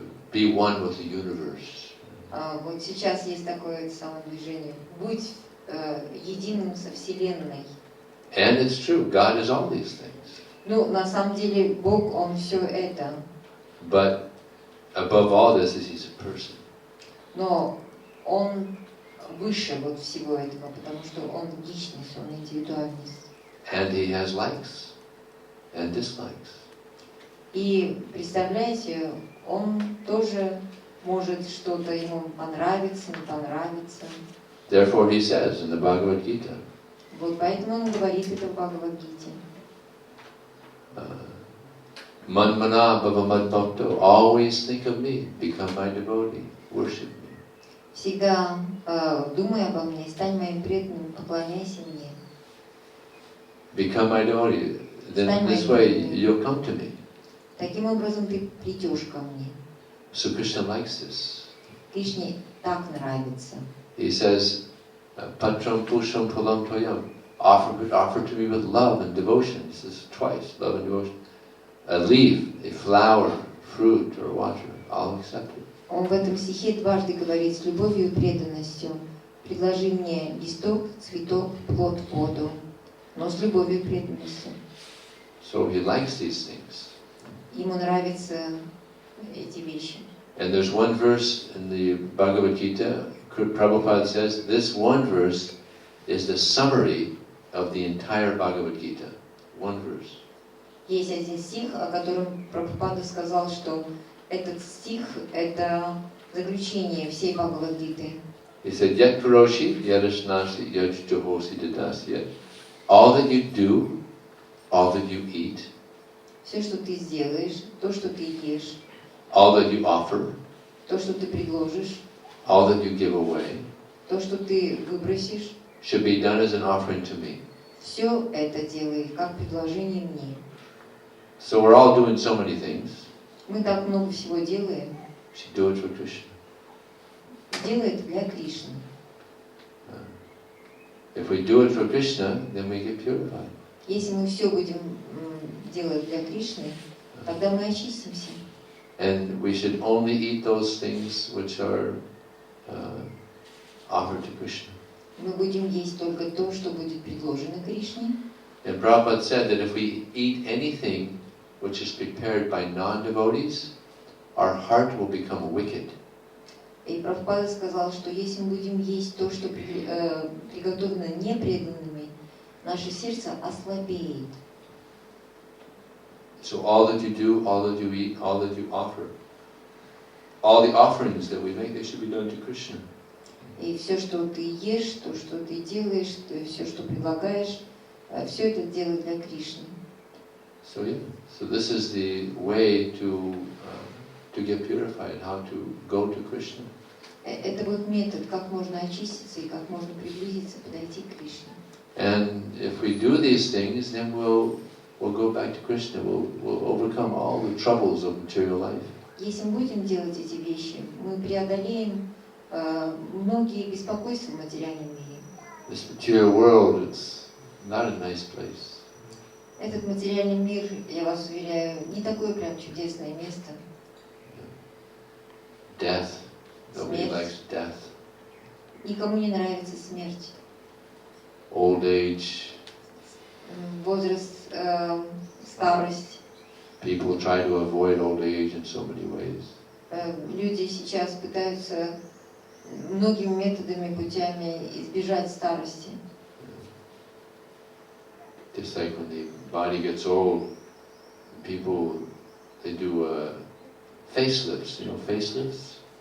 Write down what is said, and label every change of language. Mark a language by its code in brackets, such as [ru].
[en] Be one with the universe. [ru] Вот сейчас есть такое самое движение. Будь единым со Вселенной. [en] And it's true. God is all these things. [ru] Ну, на самом деле, Бог, Он все это. [en] But above all this is He's a person. [ru] Но Он выше вот всего этого, потому что Он личность, Он индивидуальность. [en] And He has likes and dislikes. [ru] И представляете, Он тоже может что-то ему понравиться, не понравиться. [en] Therefore He says in the Bhagavad Gita, [ru] Вот поэтому Он говорит это в Бхагавад-гите. [sa] Manmana bhava madbhakto, [en] always think of me, become my devotee, worship me. [ru] Всегда думай обо мне, стань моим преданным, поклоняйся мне. [en] Become my devotee. Then this way you'll come to me. [ru] Таким образом ты придешь ко мне. [en] So Krishna likes this. [ru] Кришне так нравится. [en] He says, [sa] Patram pusham phalam toyam. [en] Offer to me with love and devotion. He says twice, love and devotion. A leaf, a flower, fruit or water, I'll accept it. [ru] Он в этом стихе дважды говорит с любовью и преданностью. Предложи мне листок, цветок, плод, воду, но с любовью и преданностью. [en] So he likes these things. [ru] Ему нравятся эти вещи. [en] And there's one verse in the Bhagavad Gita, Prabhupada says, this one verse is the summary of the entire Bhagavad Gita. One verse. [ru] Есть один стих, о котором Прабхупада сказал, что этот стих – это заключение всей Бхагавад-гиты. [en] He said, [sa] Yat karoshi, yadasnasi, yad juhosi dadasya. [en] All that you do, all that you eat, [ru] Все, что ты сделаешь, то, что ты ешь, [en] all that you offer, [ru] то, что ты предложишь, [en] all that you give away, [ru] то, что ты выбросишь, [en] should be done as an offering to me. [ru] все это делай как предложение мне. [en] So we're all doing so many things. [ru] Мы так много всего делаем. [en] We should do it for Krishna. [ru] Делай это для Кришны. [en] If we do it for Krishna, then we get purified. [ru] Если мы все будем делать для Кришны, тогда мы очистимся. [en] And we should only eat those things which are offered to Krishna. [ru] Мы будем есть только то, что будет предложено Кришне. [en] And Prabhupada said that if we eat anything which is prepared by non-devotees, our heart will become wicked. [ru] И Прабхупада сказал, что если мы будем есть то, что приготовлено непреданными, наше сердце ослабеет. [en] So all that you do, all that you eat, all that you offer, all the offerings that we make, they should be done to Krishna. [ru] И все, что ты ешь, то, что ты делаешь, все, что предлагаешь, все это делай для Кришны. [en] So yeah, so this is the way to get purified, how to go to Krishna. [ru] Это вот метод, как можно очиститься и как можно приблизиться, подойти к Кришне. [en] And if we do these things, then we'll go back to Krishna. We'll overcome all the troubles of material life. [ru] Если мы будем делать эти вещи, мы преодолеем многие беспокойства в материальном мире. [en] This material world, it's not a nice place. [ru] Этот материальный мир, я вас уверяю, не такое прям чудесное место. [en] Death. Nobody [ru] Смерть. [en] likes death. [ru] Никому не нравится смерть. [en] Old age. [ru] Возраст, старость. [en] People try to avoid old age in so many ways. [ru] Люди сейчас пытаются многими методами, путями избежать старости. [en] Just like when the body gets old, people, they do facelifts, you know, facelifts?